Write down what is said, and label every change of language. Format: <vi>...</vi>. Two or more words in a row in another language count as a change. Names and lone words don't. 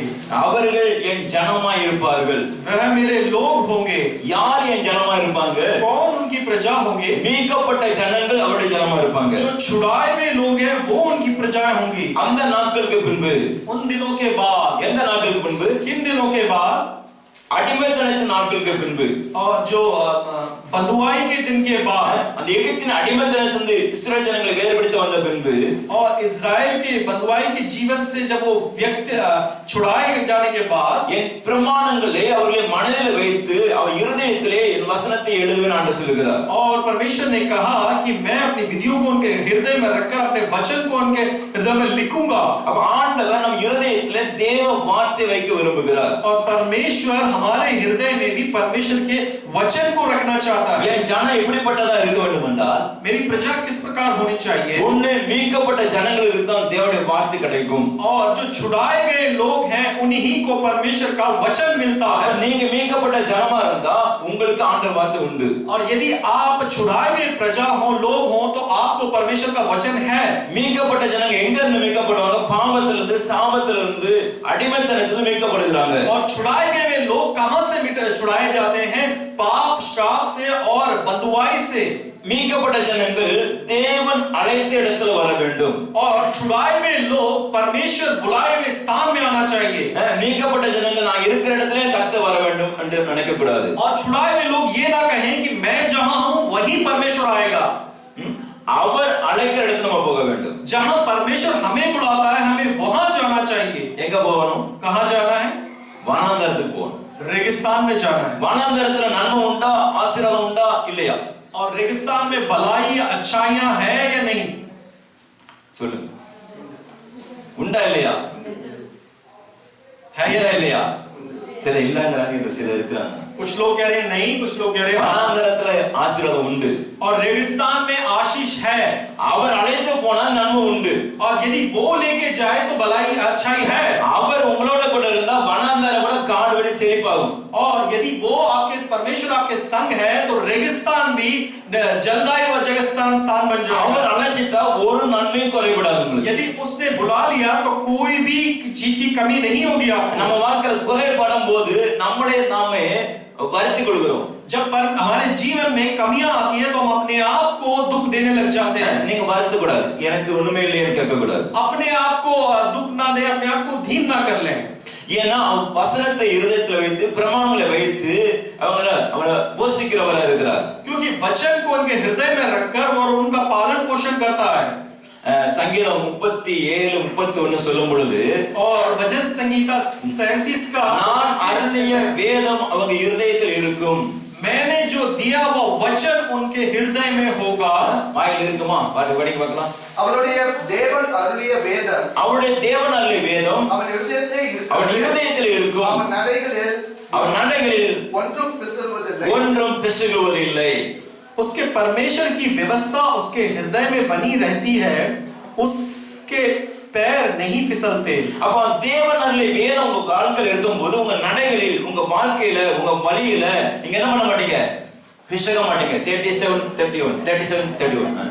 <ta>அவர்கள் என் ஜனமாய் இருப்பார்கள்।</ta> <hi>वह मेरे लोग होंगे।</hi> <ta>யார் என் ஜனமாய் இருப்பாங்க?</ta> <hi>कौन उनकी प्रजा होंगे?</hi> <ta>மீட்கப்பட்ட ஜனங்கள் அவருடைய ஜனமாய் இருப்பாங்க।</ta> <hi>जो छुड़ाए हुए लोग हैं वो उनकी प्रजाएं होंगी।</hi> <ta>அந்த நாட்களுக்கு பின்பு,</ta> <hi>उन दिनों के बाद,</hi> <ta>எந்த நாட்களுக்கு பின்பு?</ta> <hi>किन दिनों के बाद?</hi> <ta>அடிமைத்தனத்தின் நாட்களுக்கு பின்பு,</ta> <hi>और जो बंधुआई के दिन के बाद,</hi> <ta>அந்த எகிப்தின் அடிமைத்தனத்திலிருந்து இஸ்ரவேல் ஜனங்களை வேறுபடுத்தி வந்த பின்பு,</ta> <hi>और इजराइल के बंधुआई के जीवन से जब वो व्यक्ति छुड़ाए जाने के बाद,</hi> <ta>என் பிரமாணங்களை அவர்களை மனதில் வைத்து அவர் இருதயத்திலே என் வசனத்தை எழுதுவேன் என்று சொல்கிறார்।</ta> <hi>और परमेश्वर ने कहा कि मैं अपनी विधियों को उनके हृदय में रखकर अपने वचन को उनके हृदय में लिखूंगा।</hi> <ta>अब ஆண்டவர் நம் இருதயத்திலே தேவ வார்த்தை வைக்க விரும்புகிறார்।</ta> <hi>और परमेश्वर हमारे हृदय में भी परमेश्वर के वचन को रखना चाहता है।</hi> <ta>என் ஜனம் எப்படிப்பட்டதா இருக்க வேண்டும் என்றால்,</ta> <hi>मेरी प्रजा किस प्रकार होनी चाहिए?</hi> <ta>ஒண்ணு மீட்கப்பட்ட ஜனங்களுக்கு தான் தேவனுடைய வார்த்தை கிடைக்கும்।</ta> <hi>और जो छुड़ाए गए लोग हैं उन्हीं को परमेश्वर का वचन मिलता है।</hi> <ta>நீங்க மீட்கப்பட்ட ஜனமா இருந்தா உங்களுக்கு ஆண்டவர் வார்த்தை உண்டு।</ta> <hi>और यदि आप छुड़ाए हुए प्रजा हो, लोग हो, तो आपको परमेश्वर का वचन है।</hi> <ta>மீட்கப்பட்ட ஜனங்க எங்க இருந்து மீட்கப்படுவாங்க? பாவத்திலிருந்து, சாபத்திலிருந்து, அடிமைத்தனத்திலிருந்து மீட்கப்படுகிறாங்க।</ta> <hi>और छुड़ाए गए लोग कहां से छुड़ाए जाते हैं? पाप, श्राप से और बंधुआई से।</hi> <ta>மீட்கப்பட்ட ஜனங்கள் தேவன் அழைத்த இடத்துல வர வேண்டும்।</ta> <hi>और छुड़ाए हुए लोग परमेश्वर बुलाए हुए स्थान में आना चाहिए।</hi> <ta>மீட்கப்பட்ட ஜனங்கள் நான் இருக்கிற இடத்துல கர்த்தர் வர வேண்டும் என்று நினைக்க கூடாது।</ta> <hi>और छुड़ाए हुए लोग ये ना कहें कि मैं जहां हूं वहीं परमेश्वर आएगा।</hi> <ta>அவர் அழைக்கிற இடத்துல நம்ம போக வேண்டும்।</ta> <hi>जहां परमेश्वर हमें बुलाता है हमें वहां जाना चाहिए।</hi> <ta>எங்க போகணும்?</ta> <hi>कहां जाना है?</hi> <ta>வனாந்தரத்துக்கு போகணும்।</ta> <hi>रेगिस्तान में जाना है।</hi> <ta>வனாந்தரத்துல நன்மை உண்டா, ஆசீர்வாதம் உண்டா இல்லையா?</ta> <hi>और रेगिस्तान में भलाई अच्छाइयां है या नहीं?</hi> <ta>சொல்லுங்க, உண்டா இல்லையா?</ta> <hi>है या</hi> <ta>இல்லையா? சில இல்லங்கறாங்க, சில இருக்காங்க।</ta> <hi>कुछ लोग कह रहे हैं नहीं, कुछ लोग कह रहे हैं</hi> <ta>வனாந்தரத்துல ஆசீர்வாதம் உண்டு।</ta> <hi>और रेगिस्तान में आशीष है।</hi> <ta>அவர் அழைத்து போனா நன்மை உண்டு।</ta> <hi>और यदि वो लेके जाए तो भलाई अच्छाई है।</hi> <ta>அவர் उங்களோட கூட இருந்தா வனாந்தரம் கூட காடு வெளி செழிப்பாகும்।</ta> <hi>और यदि वो परमेश्वर आपके संग है तो रेगिस्तान भी जलदायी व जगस्तान स्थान बन जाएगा।</hi> <ta>அவர் அழைச்சிட்டா ஒரு நன்மையும் குறைவிடாது உங்களுக்கு।</ta> <hi>यदि उसने बुला लिया तो कोई भी चीज की कमी नहीं होगी आपको।</hi> <ta>நம்ம வாழ்க்கையில் குறைபடும் போது நம்மளே நாமே வருத்திக் கொள்கிறோம்।</ta> <hi>जब हमारे जीवन में कमियां आती है तो हम अपने आप को दुख देने लग जाते हैं।</hi> <ta>நீங்க வருத்த கூடாது, எனக்கு ஒண்ணுமே இல்லைன்னு கேட்க கூடாது।</ta> <hi>अपने आप को दुख ना दे, अपने आप को धीन ना कर लें।</hi> <ta>ஏன்னா வசனத்தை இருதயத்துல வைத்து பிரமாணங்களை வைத்து அவங்கள போஷிக்கிறவரா இருக்கிறார்।</ta> <hi>क्योंकि वचन को उनके हृदय में रखकर और उनका पालन पोषण करता है।</hi> <ta>சங்கீதம் 37:31 சொல்லும் பொழுது,</ta> <hi>और वचन संगीता 37 का</hi> <ta>நான் அருளிய வேதம் அவங்க இருதயத்தில் இருக்கும்।</ta> <hi>मैंने जो दिया वो वचन उनके हृदय में होगा।</hi> <ta>வாயில் இருக்குமா? படிக்க பார்க்கலாம்। அவருடைய தேவன் அருளிய வேதம், அவருடைய தேவன் அருளிய வேதம் அவன் இருதயத்தில் அவன் இருதயத்தில் இருக்கும்। அவன் நடைகளில் ஒன்றும் பிசகுவதில்லை।</ta> <hi>उसके परमेश्वर की व्यवस्था उसके हृदय में बनी रहती है, उसके पैर नहीं फिसलते।</hi> <ta>அப்ப தேவன் அருளிய வேதம் உங்க வாழ்க்கையில இருக்கும்போது உங்க நடைகளில், உங்க வாழ்க்கையில, உங்க வழியில நீங்க என்ன பண்ண மாட்டீங்க?</ta> <hi>फिसक माटेंगे। 37:31</hi>